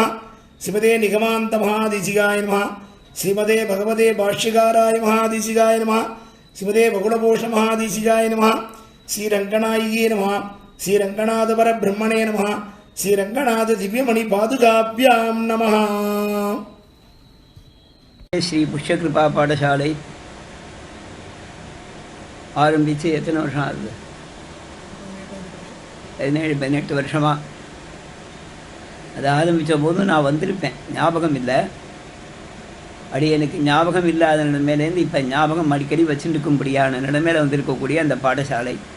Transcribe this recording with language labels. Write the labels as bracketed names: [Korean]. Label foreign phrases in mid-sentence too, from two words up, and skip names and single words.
[Sanskrit] श्रीमते निगमान्तमहादेशिकाय नमः। श्रीमते भगवते भाष्यकाराय महादेशिकाय नमः। श्रीमते बकुलभूषण महादेशिकाय नमः। श्रीरंगनायिके नमः। श्रीरंगनाथ परब्रह्मणे नमः। श्रीरंगनाथ दिव्यमणि पादुकाभ्यां नमः। [Tamil] श्री पुष्यकृपा पाठशाலை ஆரம்பித்து எத்தனை வருஷம் ஆகுது? 17-18 வருஷமா. அது ஆரம்பித்த போது நான் வந்திருப்பேன், ஞாபகம் இல்லை. எனக்கு ஞாபகம் இல்லாத நிலைமையிலேருந்து இப்போ ஞாபகம் அடிக்கடி வச்சுருக்கும்படியான நிலைமையில் வந்திருக்கக்கூடிய அந்த பாடசாலை.